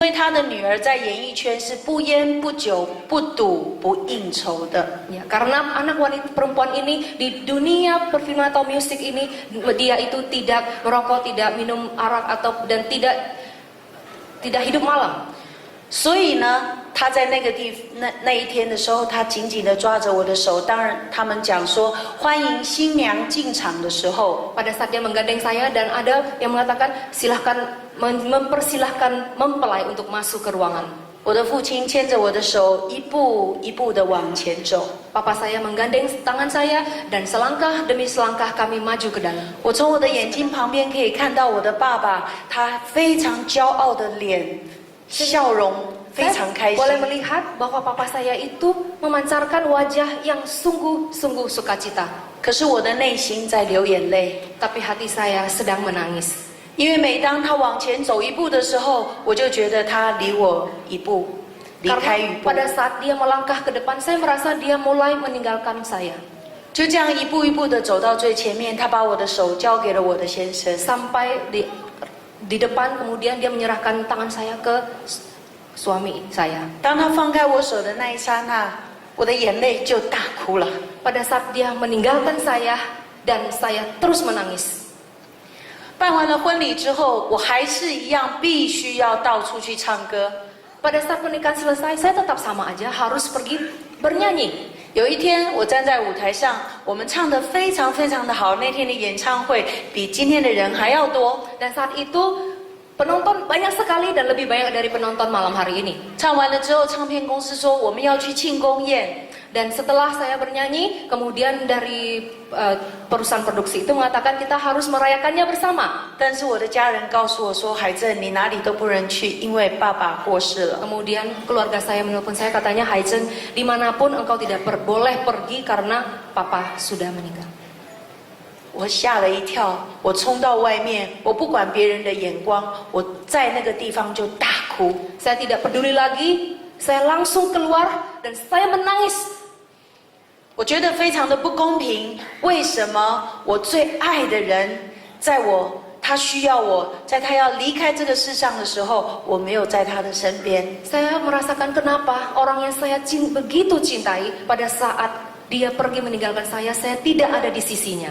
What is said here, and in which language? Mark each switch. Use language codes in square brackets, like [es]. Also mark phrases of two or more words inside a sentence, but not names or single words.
[zh] 因为他的女儿在演艺圈是不烟不酒不赌不应酬的。 [id] Ya, karena anak wanita perempuan ini di dunia perfilman atau musik ini dia itu tidak merokok, tidak minum arak dan tidak hidup malam. [zh] 所以呢，他在那一天的时候，他紧紧地抓着我的手。当然，他们讲说欢迎新娘进场的时候， [id] Pada saat dia menggandeng saya dan ada yang mengatakan silahkan mempersilahkan mempelai untuk masuk ke ruangan. [zh] 我的父亲牵着我的手，一步一步地往前走。 [id] Papa saya menggandeng tangan saya dan selangkah demi selangkah kami maju ke dalam. [zh] 我从我的眼睛旁边可以看到我的爸爸，他非常骄傲的脸，笑容非常开心。 [id] Boleh melihat bahwa papa saya itu memancarkan wajah yang sungguh-sungguh sukacita. [zh] 可是我的内心在流眼泪， [id] Tapi hati saya sedang menangis. [zh] 因为每当他往前走一步的时候，我就觉得他离我一步，离开一 [id] Karena [zh] 步。 [id] pada saat dia melangkah ke depan, saya merasa dia mulai meninggalkan saya. [zh] 就这样一步一步的走到最前面，他把我的手交给了我的先生。 [id] Sampai di depan, kemudian dia menyerahkan tangan saya ke suami saya. [zh] 当他放开我手的那一刹那，我的眼泪就大哭了。 [id] Pada saat dia meninggalkan saya dan saya terus menangis. [zh] 办完了婚礼之后，我还是一样必须要到处去唱歌。 [id] Pada saat pernikahan selesai, saya tetap sama aja harus pergi bernyanyi. [zh] 有一天，我站在舞台上，我们唱得非常非常的好。那天的演唱会比今天的人还要多。 [id] Dan saat itu penonton banyak sekali dan lebih banyak dari penonton malam hari ini. [zh] 唱完了之后，唱片公司说我们要去庆功宴。 [id] Dan setelah saya bernyanyi, kemudian dari perusahaan produksi itu mengatakan kita harus merayakannya bersama. [zh] 但是我的家人告诉我说：“海珍，你哪里都不能去，因为爸爸过世了。” [id] Kemudian keluarga saya menelpon saya katanya, Haizen, dimanapun engkau tidak boleh pergi karena papa sudah meninggal. [zh] 我吓了一跳，我冲到外面，我不管别人的眼光，我在那个地方就大哭。 [id] Saya tidak peduli lagi, saya langsung keluar dan saya menangis. [zh] 我觉得非常的不公平，为什么我最爱的人，他需要我，在他要离开这个世上的时候，我没有在他的身边。 [id] Saya merasakan kenapa orang yang saya begitu cintai pada saat dia pergi meninggalkan saya tidak ada di sisinya.